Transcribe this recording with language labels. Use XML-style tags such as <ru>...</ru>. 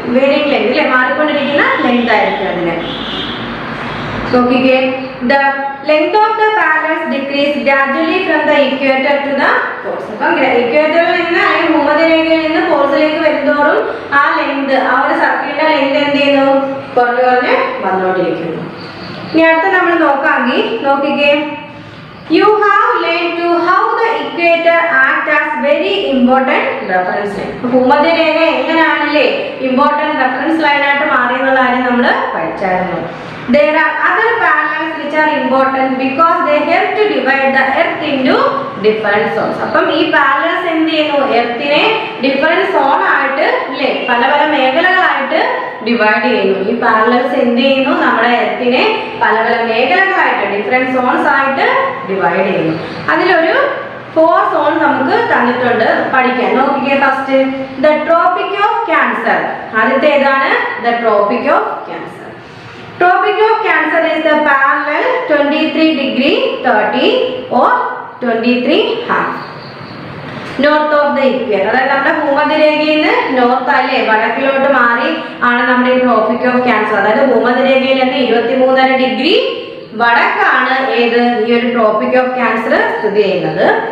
<en>varying length</en> <ml>അല്ലെ, മാറിക്കൊണ്ടിരിക്കുന്ന length ആയിരിക്കും അതിന്. നോക്കിക്കേ,</ml> <en>the length of the parallels decrease gradually from the equator to the poles.</en> <ml>അപ്പം ഇക്വേറ്ററിൽ നിന്ന് അല്ലെങ്കിൽ ഭൂമധ്യരേഖയിൽ നിന്ന് പോൾസിലേക്ക് വരുന്നതോറും ആ ലെങ്ത്, ആ ഒരു സർക്കിളിന്റെ ലെങ്ത് എന്ത് ചെയ്യുന്നു? കുറഞ്ഞു കുറഞ്ഞ് വന്നുകൊണ്ടിരിക്കുന്നു. ഇനി അടുത്ത് നമ്മൾ നോക്കാമെങ്കിൽ നോക്കിക്കേ,</ml> <en>you have learned to how the equator act as very important reference line.</en> <ml>ഭൂമധ്യരേഖ എങ്ങനെയാണല്ലേ important reference line ആയിട്ട് മാറിയെന്നുള്ള കാര്യം നമ്മൾ പഠിച്ചായിരുന്നു.</ml> <en>There are other parallels which are important because they help to divide the earth into different zones.</en> <ml>അപ്പം ഈ parallels എന്ത് ചെയ്യുന്നു? എർത്തിനെ different zone ആയിട്ട് അല്ലേ, പല പല മേഖലകളായിട്ട് ഡിവൈഡ് ചെയ്യുന്നു. ഈ പാരലൽസ് എന്ത് ചെയ്യുന്നു? നമ്മുടെ എർത്തിനെ പല പല മേഖലകളായിട്ട് ഡിഫറെന്റ് സോൺസ് ആയിട്ട് ഡിവൈഡ് ചെയ്യുന്നു. അതിലൊരു 4 സോൺ നമുക്ക് തന്നിട്ടുണ്ട് പഠിക്കാൻ. നോക്കിക്കേ,</ml> <en>First the tropic of cancer.</en> <ml>ആദ്യത്തെ ഏതാണ്? The tropic of cancer.</ml> <en>Tropic of Cancer is the parallel 23 degree 30 or 23 half north of the equator.</en> <ml>അതായത് നമ്മുടെ ഭൂമധ്യരേഖയിൽ നിന്ന് നോർത്ത് അല്ലേ വടക്കിലോട്ട് മാറി ആണ് നമ്മുടെ ഈ ട്രോപ്പിക് ഓഫ് ക്യാൻസർ. അതായത് ഭൂമധ്യരേഖയിൽ നിന്ന് 23.5 ഡിഗ്രി വടക്കാണ് ഏത് ഈ ഒരു ട്രോപ്പിക് ഓഫ് ക്യാൻസർ സ്ഥിതി ചെയ്യുന്നത്.</ml>